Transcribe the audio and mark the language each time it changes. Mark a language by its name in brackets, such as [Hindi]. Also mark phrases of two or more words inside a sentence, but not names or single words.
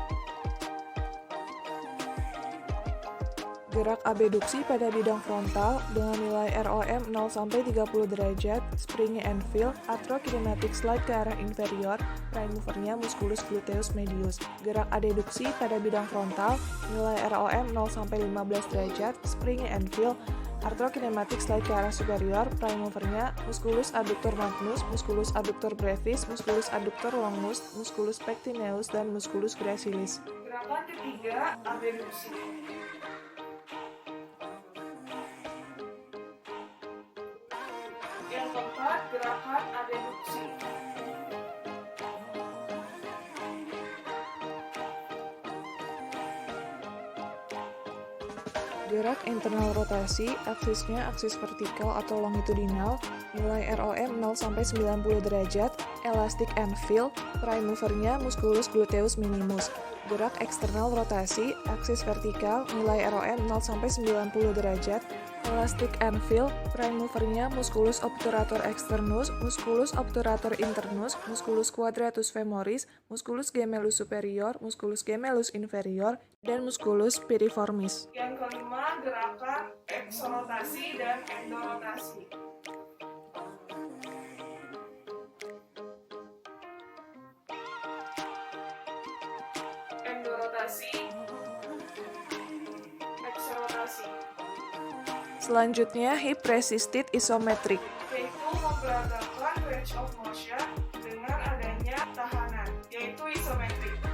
[Indonesian] Gerak abduksi pada bidang frontal dengan nilai ROM 0-30 derajat, [English] springy anvil, arthrokinematic slide [Indonesian] ke arah inferior, [English] prime movernya [Latin] musculus gluteus medius. [Indonesian] Gerak adduksi pada bidang frontal, nilai ROM 0-15 derajat, [English] springy anvil, arthrokinematic slide [Indonesian] ke arah superior, [English] prime movernya [Latin] musculus adductor magnus, musculus adductor brevis, musculus adductor longus, musculus pectineus, dan musculus gracilis. [Indonesian] Gerakan ketiga, abduksi. Yang keempat, gerakan adduksi. Gerak internal rotasi, aksisnya aksis vertikal atau longitudinal, nilai ROM 0-90 derajat, [English] elastic anvil, prime movernya [Latin] musculus gluteus minimus. [Indonesian] Gerak eksternal rotasi, aksis vertikal, nilai ROM 0-90 derajat, [English] elastic anvil, prime movernya [Latin] musculus obturator externus, musculus obturator internus, musculus quadratus femoris, musculus gemellus superior, musculus gemellus inferior, dan musculus piriformis. [Indonesian] Yang kelima, gerakan exorotasi dan endorotasi. Endorotasi, exorotasi. Selanjutnya, [English] hip resisted isometric, [Indonesian] yaitu memperagakan [English] range of motion [Indonesian] dengan adanya tahanan, yaitu isometrik.